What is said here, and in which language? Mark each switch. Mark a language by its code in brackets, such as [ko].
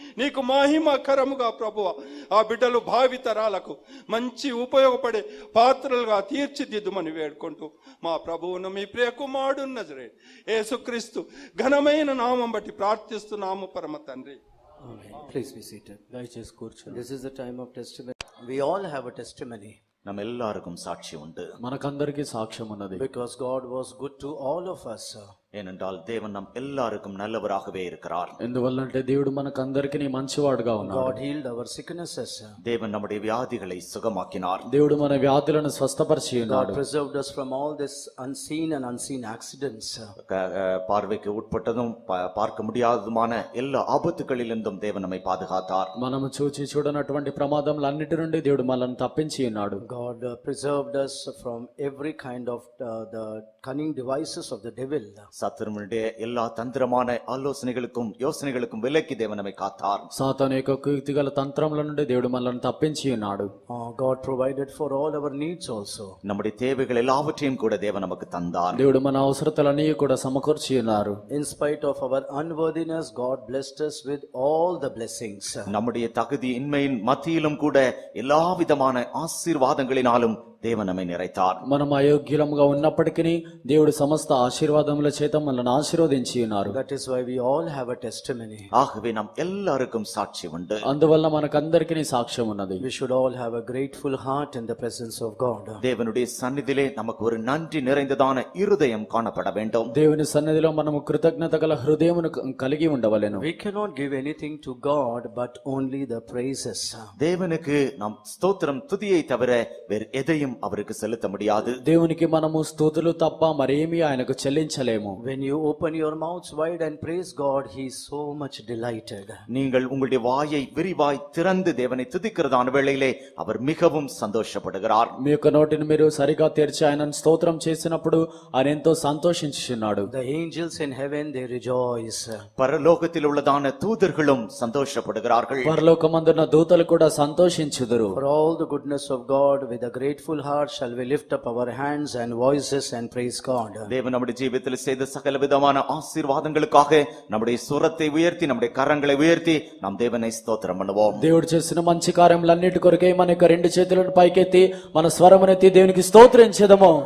[te] నీకు మహిమకరముగా ప్రభువా ఆ బిడ్డలు భావితరాలకు మంచి ఉపయోగపడే పాత్రలుగా తీర్చిదిద్దుమని వేడుకుంటూ మా ప్రభువును మీ ప్రియ కుమారుడు నజరేయుడు యేసుక్రీస్తు ఘనమైన నామం బట్టి ప్రార్థిస్తున్నాము పరమ తండ్రి. [en] Please be seated. [te] దయచేసి కూర్చోండి. [en] This is the time of testimony. We all have a testimony [ta] நம்மெல்லாருக்கும் சாட்சி உண்டு. [te] మనకందరికీ సాక్ష్యం ఉన్నది. [en] because God was good to all of us. [ta] ஏனென்றால் தேவன் நம் எல்லாருக்கும் நல்லவராகவே இருக்கிறார். [te] ఎందువల్లంటే దేవుడు మనకందరికీ మంచివాడుగా ఉన్నాడు. [en] God healed our sicknesses. [ta] தேவன் நம்முடைய வியாதிகளை சுகமாக்கினார். [te] దేవుడు మన వ్యాధులను స్వస్థపరిచి [en] God [te] ఉన్నాడు. [en] preserved us from all this unseen and unseen accidents. [ta] பார்வைக்கு உட்பட்டதும் பார்க்க முடியாததுமான எல்லா ஆபத்துகளிலிருந்தும் தேவன் நம்மை பாதுகாத்தார். [te] మనము చూచి చూడనటువంటి ప్రమాదములన్నిటి నుండి దేవుడు మనల్ని తప్పించి ఉన్నాడు. [en] God preserved us from every kind of the cunning devices of the devil. [ta] சத்துருவினுடைய எல்லா தந்திரமான ஆலோசனைகளுக்கும் யோசனைகளுக்கும் விலக்கி தேவன் நம்மை காத்தார். [te] సాతాను యొక్క కీర్తిగల తంత్రముల నుండి దేవుడు మనల్ని తప్పించి ఉన్నాడు. [en] God provided for all our needs also. [ta] நம்முடைய தேவைகள் எல்லாவற்றையும் கூட தேவன் நமக்கு தந்தார். [te] దేవుడు మన అవసరతలన్నీ కూడా సమకూర్చి ఉన్నారు. [en] In spite of our unworthiness, God blessed us with all the blessings. [ta] நம்முடைய தகுதி இன்மையின் மத்தியிலும் கூட எல்லா விதமான ஆசீர்வாதங்களினாலும் தேவன் நம்மை நிறைத்தார். [te] మనం అయోగ్యులముగా ఉన్నప్పటికీ దేవుడు సమస్త ఆశీర్వాదముల చేత మనల్ని ఆశీర్వదించి ఉన్నారు. [en] That is why we all have a testimony. [ta] ஆகவே நாம் எல்லாருக்கும் சாட்சி உண்டு. [te] అందువల్ల మనకందరికీ సాక్ష్యం ఉన్నది. [en] We should all have a grateful heart in the presence of God. [ta] தேவனுடைய சந்நிதியிலே நமக்கு ஒரு நன்றி நிறைந்ததான இருதயம் காணப்பட வேண்டும். [te] దేవుని సన్నిధిలో మనము కృతజ్ఞత గల హృదయమును కలిగి ఉండవలెను. [en] We cannot give anything to God but only the praises. [ta] தேவனுக்கு நாம் ஸ்தோத்திரம் துதியை தவிர வேறு எதையும் அவருக்கு செலுத்த முடியாது. [te] దేవునికి మనము స్తుతులు తప్ప మరేమీ ఆయనకు చెల్లించలేము. [en] When you open your mouths wide and praise God, he is so much delighted. [ta] நீங்கள் உங்களுடைய வாயை விரிவாய் திறந்து தேவனை துதிக்கிறதான வேளையிலே அவர் மிகவும் சந்தோஷப்படுகிறார். [te] మీ యొక్క నోటిని మీరు సరిగా తెరిచి ఆయనను స్తోత్రం చేసినప్పుడు ఆయన ఎంతో సంతోషించుచున్నాడు. [en] The angels in heaven, they rejoice. [ta] பரலோகத்தில் உள்ளதான தூதர்களும் சந்தோஷப்படுகிறார்கள். [te] పరలోకమందున్న దూతలు కూడా సంతోషించుదురు. [en] For all the goodness of God, with a grateful heart shall we lift up our hands and voices and praise God. [ta] தேவன் நம்முடைய ஜீவிதத்தில் செய்த சகல விதமான ஆசீர்வாதங்களுக்காக நம்முடைய சுரத்தை உயர்த்தி நம்முடைய கரங்களை உயர்த்தி நாம் தேவனை ஸ்தோத்திரம் பண்ணுவோம். [te] దేవుడు చేసిన మంచి కార్యములన్నిటి కొరకే మన యొక్క రెండు చేతులను పైకెత్తి మన స్వరమునెత్తి దేవునికి స్తోత్రించెదము.